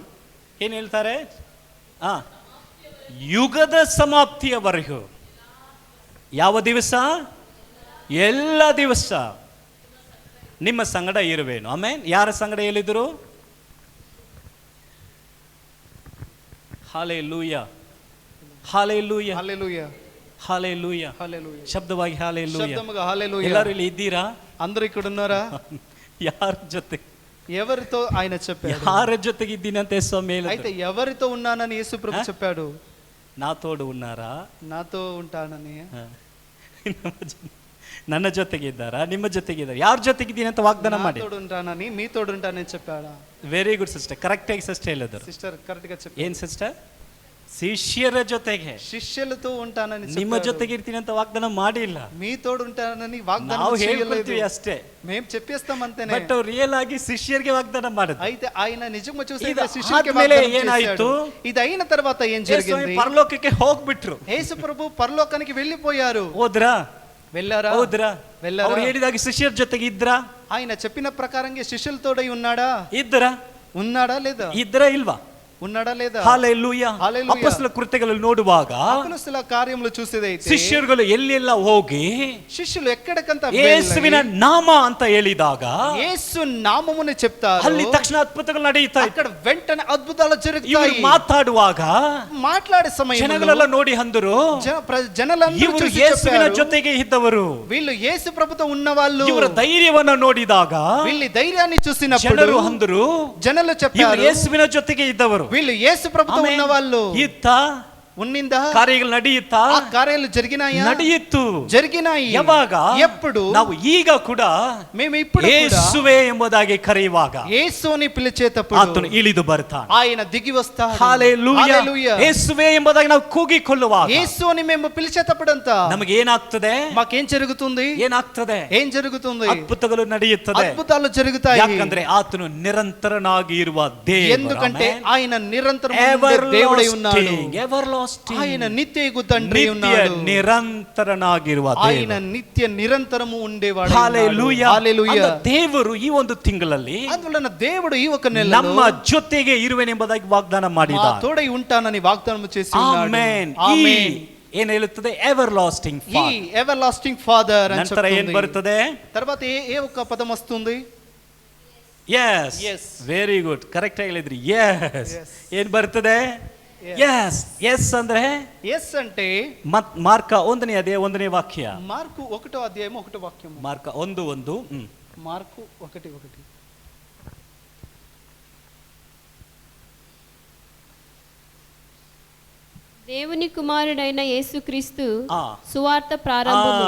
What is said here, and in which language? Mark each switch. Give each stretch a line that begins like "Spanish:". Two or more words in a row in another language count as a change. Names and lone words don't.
Kannada: ಏನ್ ಹೇಳ್ತಾರೆ? ಯುಗದ ಸಮಾಪ್ತಿಯವರೆಗೂ. ಯಾವ ದಿವಸ? ಎಲ್ಲ ದಿವಸ ನಿಮ್ಮ ಸಂಗಡ ಇರುವೇನು. ಆಮೇನ್. ಯಾರ ಸಂಗಡ ಎಲ್ಲಿದ್ರು? ಹಾಲೆಲೂಯಾ, ಹಾಲೆಲೂಯಾ,
Telugu: హల్లెలూయా,
Kannada: ಹಾಲೆಲೂಯಾ.
Telugu: హల్లెలూయా.
Kannada: ಶಬ್ದವಾಗಿ ಹಾಲೆಲೂಯಾ.
Telugu: శబ్దముగా హల్లెలూయా.
Kannada: ಎಲ್ಲರೂ ಇಲ್ಲಿ ಇದ್ದೀರಾ?
Telugu: అందరూ ఇక్కడ ఉన్నారా?
Kannada: ಯಾರ ಜೊತೆ?
Telugu: ఎవరితో ఆయన చెప్పాడు?
Kannada: ಯಾರ ಜೊತೆಗೆ ಇದ್ದೀನಿ ಅಂತ ಸ್ವಾಮಿ ಹೇಳಿದ್ರು.
Telugu: అయితే ఎవరితో ఉన్నానని యేసు ప్రభు చెప్పాడు? నాతోడు ఉన్నారా? నాతో ఉంటానని.
Kannada: ನನ್ನ ಜೊತೆಗೆ ಇದ್ದಾರಾ? ನಿಮ್ಮ ಜೊತೆಗೆ ಇದ್ದಾರೆ? ಯಾರ ಜೊತೆಗಿದ್ದೀನಿ ಅಂತ ವಾಗ್ದಾನ ಮಾಡಿ.
Telugu: నాతోడు ఉంటానని, మీతోడు ఉంటానని చెప్పాడా?
English: very good sister,
Kannada: ಕರೆಕ್ಟ್ ಆಗಿ ಸಿಸ್ಟರ್ ಹೇಳಿದ್ರು.
Telugu: సిస్టర్ కరెక్ట్ గా చెప్పారు.
Kannada: ಏನ್ ಸಿಸ್ಟರ್? ಶಿಷ್ಯರ ಜೊತೆಗೆ,
Telugu: శిష్యులతో ఉంటానని
Kannada: ನಿಮ್ಮ
Telugu: చెప్పాడు.
Kannada: ಜೊತೆಗೆ ಇರ್ತೀನಿ ಅಂತ ವಾಗ್ದಾನ ಮಾಡಿಲ್ಲ.
Telugu: మీతోడు ఉంటానని వాగ్దానం
Kannada: ನಾವು
Telugu: చేయలేదు.
Kannada: ಹೇಳ್ಕೊಳ್ತೀವಿ ಅಷ್ಟೇ.
Telugu: మేము చెప్పేస్తాం అంతేనే.
Kannada: ಬಟ್ ಅವ್ರು ರಿಯಲ್ ಆಗಿ ಶಿಷ್ಯರಿಗೆ ವಾಗ್ದಾನ ಮಾಡಿದ್ರು.
Telugu: అయితే ఆయన నిజంగా చూసి ఇది శిష్యులకి
Kannada: ఆద్ಮೇಲೆ
Telugu: వాగ్దానం
Kannada: ಏನಾಯಿತು?
Telugu: చేశాడు. ఇది అయిన తర్వాత ఏం
Kannada: ಯೇಸು ಸ್ವಾಮಿ
Telugu: జరిగింది?
Kannada: ಪರಲೋಕಕ್ಕೆ ಹೋಗ್ಬಿಟ್ರು.
Telugu: యేసు ప్రభు పరలోకానికి వెళ్ళిపోయారు.
Kannada: ಹೋದ್ರಾ?
Telugu: వెళ్ళారా?
Kannada: ಹೌದ್ರಾ?
Telugu: వెళ్ళారా?
Kannada: ಅವ್ರು ಹೇಳಿದಾಗ ಶಿಷ್ಯರ ಜೊತೆಗೆ ಇದ್ರಾ?
Telugu: ఆయన చెప్పిన ప్రకారంగా శిష్యులతోడై ఉన్నాడా?
Kannada: ಇದ್ರಾ?
Telugu: ఉన్నాడా లేదా?
Kannada: ಇದ್ರಾ ಇಲ್ವಾ?
Telugu: ఉన్నాడా లేదా?
Kannada: ಹಾಲೆಲೂಯಾ.
Telugu: Hallelujah.
Kannada: ಅಪೊಸ್ತಲರ ಕೃತ್ಯಗಳಲ್ಲಿ ನೋಡುವಾಗ
Telugu: అపొస్తల కార్యములు చూసేదైతే
Kannada: ಶಿಷ್ಯರುಗಳು ಎಲ್ಲೆಲ್ಲ ಹೋಗಿ
Telugu: శిష్యులు ఎక్కడికంత
Kannada: ಯೇಸುವಿನ ನಾಮ ಅಂತ ಹೇಳಿದಾಗ
Telugu: యేసు నామమును చెప్తారు.
Kannada: ಅಲ್ಲಿ ತಕ್ಷಣ ಅದ್ಭುತಗಳು ನಡೆಯುತ್ತಾ
Telugu: అక్కడ వెంటనే అద్భుతాలు
Kannada: ಇವರು
Telugu: జరుగుతాయి.
Kannada: ಮಾತಾಡುವಾಗ
Telugu: మాట్లాడే సమయంలో
Kannada: ಜನಗಳೆಲ್ಲ ನೋಡಿ ಅಂದರು,
Telugu: జనలందరూ
Kannada: ಇವರು
Telugu: చూసి
Kannada: ಯೇಸುವಿನ
Telugu: చెప్పారు,
Kannada: ಜೊತೆಗೆ ಇದ್ದವರು.
Telugu: వీళ్ళు యేసు ప్రభుతో ఉన్నవాళ్ళు.
Kannada: ಇವರ ಧೈರ್ಯವನ್ನು ನೋಡಿದಾಗ
Telugu: వీళ్ళ ధైర్యాన్ని చూసినప్పుడు
Kannada: ಜನರು ಅಂದರು,
Telugu: జనులు
Kannada: ಇವರು
Telugu: చెప్పారు,
Kannada: ಯೇಸುವಿನ ಜೊತೆಗೆ ಇದ್ದವರು.
Telugu: వీళ్ళు యేసు ప్రభుతో
Kannada: ಆಮೇನ್.
Telugu: ఉన్నవాళ్ళు.
Kannada: ಇತ್ತ
Telugu: ఉన్నిందా?
Kannada: ಕಾರ್ಯಗಳು ನಡೆಯುತ್ತಾ?
Telugu: ఆ కార్యాలు జరిగినాయా?
Kannada: ನಡೆಯಿತು.
Telugu: జరిగినాయి.
Kannada: ಯಾವಾಗ?
Telugu: ఎప్పుడు?
Kannada: ನಾವು ಈಗ ಕೂಡ
Telugu: మేము ఇప్పుడు కూడా
Kannada: ಯೇಸುವೆ ಎಂಬುದಾಗಿ ಕರೆಯುವಾಗ
Telugu: యేసుని పిలిచేటప్పుడు
Kannada: ಆತನು ಇಳಿದು ಬರ್ತಾನೆ.
Telugu: ఆయన దిగి వస్తాడు.
Kannada: ಹಾಲೆಲೂಯಾ.
Telugu: హల్లెలూయా.
Kannada: ಯೇಸುವೆ ಎಂಬುದಾಗಿ ನಾವು ಕೂಗಿಕೊಳ್ಳುವಾಗ
Telugu: యేసుని మేము పిలిచేటప్పుడంతా
Kannada: ನಮಗೆ ಏನಾಗ್ತದೆ?
Telugu: మాకేం జరుగుతుంది?
Kannada: ಏನಾಗ್ತದೆ?
Telugu: ఏం జరుగుతుంది?
Kannada: ಅದ್ಭುತಗಳು ನಡೆಯುತ್ತದೆ.
Telugu: అద్భుతాలు జరుగుతాయి.
Kannada: ಯಾಕಂದ್ರೆ ಆತನು ನಿರಂತರನಾಗಿ ಇರುವ ದೇವರು.
Telugu: ఎందుకంటే ఆయన నిరంతరం దేవుడై ఉన్నాడు. ఆయన నిత్యకు తండ్రి ఉన్నాడు.
Kannada: ನಿರಂತರನಾಗಿರುವ
Telugu: ఆయన నిత్య నిరంతరము ఉండేవాడు.
Kannada: ಹಾಲೆಲೂಯಾ.
Telugu: హల్లెలూయా.
Kannada: ದೇವರು ಈ ಒಂದು ತಿಂಗಳಲ್ಲಿ
Telugu: అందువలన దేవుడు ఈ ఒక నెలలో
Kannada: ನಮ್ಮ ಜೊತೆಗೆ ಇರುವೆನೆಂಬುದಾಗಿ ವಾಗ್ದಾನ ಮಾಡಿದ.
Telugu: మా తోడై ఉంటానని వాగ్దానం చేసి ఉన్నాడు.
Kannada: ಆಮೆನ್.
Telugu: ఆమేన్.
Kannada: ಏನು ಹೇಳುತ್ತದೆ?
English: ever lasting
Telugu: ఈ
English: ever lasting father
Telugu: అని
Kannada: ನಂತರ ಏನು ಬರುತ್ತದೆ?
Telugu: తర్వాత ఏ ఒక పదం వస్తుంది?
English: yes Yes. very good,
Kannada: ಕರೆಕ್ಟ್ ಆಗಿ ಹೇಳಿದ್ರಿ. yes ಏನು ಬರ್ತದೆ?
English: yes yes ಅಂದ್ರೆ
Telugu: ఎస్ అంటే
Kannada: ಮಾರ್ಕ 1ನೇ ಅಧ್ಯಾಯ 1ನೇ ವಾಕ್ಯ.
Telugu: మార్కు 1వ అధ్యాయం 1వ వాక్యం.
Kannada: ಮಾರ್ಕ 1:1.
Telugu: మార్కు 1:1. దేవుని కుమారుడైన యేసుక్రీస్తు ಆ.
Kannada: ಸುವಾರ್ತ ಪ್ರಾರಂಭವು